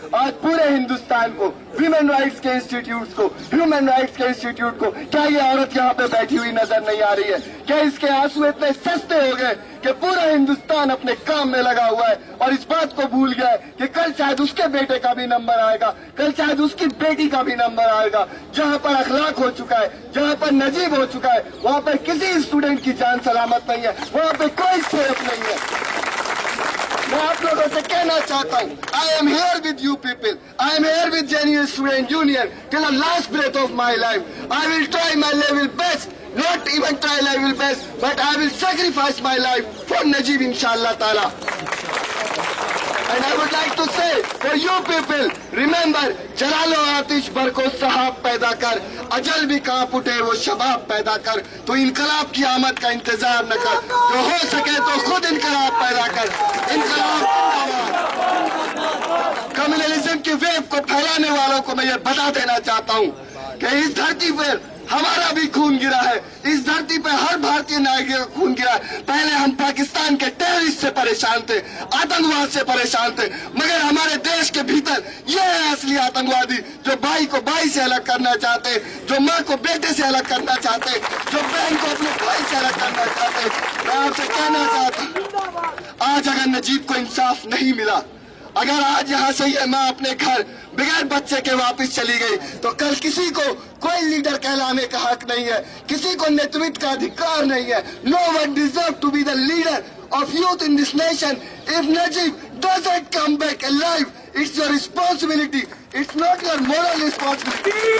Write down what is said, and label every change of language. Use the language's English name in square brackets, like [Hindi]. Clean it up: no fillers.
[Urdu] آج پورے ہندوستان کو، ویمن رائٹس کے انسٹیٹیوٹس کو، ہیومن رائٹس کے انسٹیٹیوٹ کو، کیا یہ عورت یہاں پہ بیٹھی ہوئی نظر نہیں آ رہی ہے؟ کیا اس کے آنسو اتنے سستے ہو گئے کہ پورا ہندوستان اپنے کام میں لگا ہوا ہے اور اس بات کو بھول گیا ہے کہ کل شاید اس کے بیٹے کا بھی نمبر آئے گا، کل شاید اس کی بیٹی کا بھی نمبر آئے گا. جہاں پر اخلاق ہو چکا ہے، جہاں پر نجیب ہو چکا ہے، وہاں پر کسی اسٹوڈنٹ کی جان سلامت نہیں ہے، وہاں پہ کوئی سیف نہیں ہے. میں آپ لوگوں سے کہنا چاہتا ہوں، [English] I am here with you people. I am here with JNU Student Union till the last breath of my life. I will try my level best, not even try level best, but I will sacrifice my life for Najib inshallah ta'ala. And I would like to say for you people, remember, [Urdu] جلال و آتش برکو صحاب پیدا کر، اجل بھی کانپ اٹھے وہ شباب پیدا کر. تو انقلاب کی آمد کا انتظار نہ کر، جو ہو سکے تو خود انقلاب پیدا کر. انقلاب کمیونلزم کی ویو کو پھیلانے والوں کو میں یہ بتا دینا چاہتا ہوں کہ اس دھرتی پر ہمارا بھی خون گرا ہے، اس دھرتی پہ ہر بھارتی ناگرک کا خون گرا ہے. پہلے ہم پاکستان کے ٹیررسٹ سے پریشان تھے، آتنکواد سے پریشان تھے، مگر ہمارے دیش کے بھیتر یہ ہے اصلی آتنکوادی جو بھائی کو بھائی سے الگ کرنا چاہتے، جو ماں کو بیٹے سے الگ کرنا چاہتے، جو بہن کو اپنے بھائی سے الگ کرنا چاہتے. میں آپ سے کہنا چاہتا ہوں، آج اگر نجیب کو انصاف نہیں ملا، اگر آج یہاں سے یہ ماں اپنے گھر بغیر بچے کے واپس چلی گئی، تو کل کسی کو کوئی لیڈر کہلانے کا حق نہیں ہے، کسی کو نیترتو کا ادھیکار نہیں ہے. [English] No one deserves to be the leader of youth in this nation. If Najib doesn't come back alive, it's your responsibility. It's not your moral responsibility.